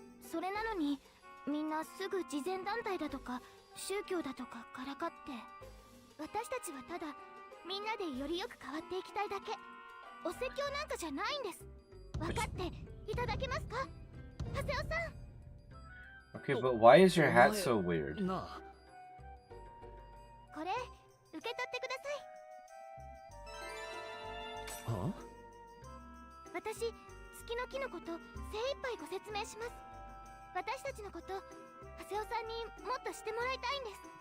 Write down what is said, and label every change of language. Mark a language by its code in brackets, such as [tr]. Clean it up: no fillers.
[ja] それなのにみんなすぐ慈善団体だとか宗教だとかからかって、私たちはただみんなでよりよく変わっていきたいだけ。お説教なんかじゃないんです。分かっていただけますか、ハセオさん。 [en] Okay, but why is your hat so weird? [ja] なあ、これ受け取ってください。は？私、月の木のこと精一杯ご説明します。私たちのこと、ハセオさんにもっとしてもらいたいんです。